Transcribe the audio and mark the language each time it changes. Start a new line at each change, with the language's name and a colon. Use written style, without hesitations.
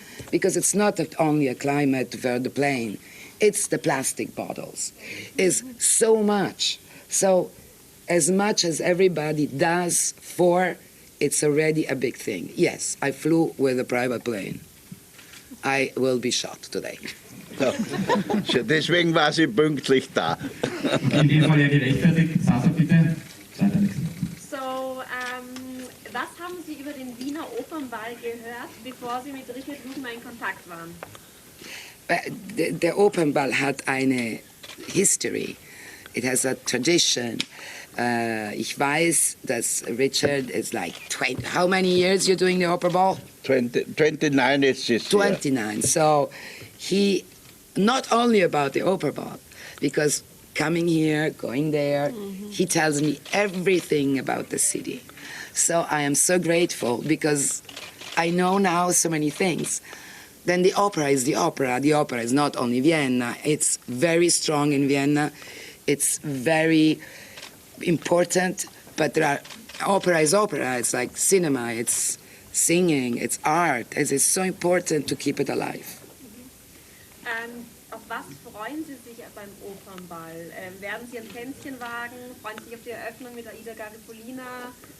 English: Because it's not only a climate for the plane, it's the plastic bottles. It's so much. So as much as everybody does for, it's already a big thing. Yes, I flew with a private plane. I will be shot today.
German: Ja. Deswegen war sie pünktlich da. In dem Fall ja gerechtfertigt. Sasa, bitte. So, was haben Sie über den Wiener Opernball gehört, bevor Sie mit Richard Lugner in Kontakt waren? Der Opernball hat eine History.
English: It has a tradition.
German: Ich weiß, dass Richard
English: is like 20. How many years you're doing the opera ball? 29 is this 29. So he, not only about the opera ball, because coming here, going there. He tells me everything about the city. So I am so grateful because I know now so many things. Then the opera is the opera. The opera is not only Vienna. It's very strong in Vienna. It's very important, but opera is opera. It's like cinema. It's singing. It's art. It's so important to keep it alive.
German: Auf was freuen Sie sich beim Opernball? Werden Sie ein Tänzchen wagen? Freuen Sie sich auf die Eröffnung mit Aida Garipolina?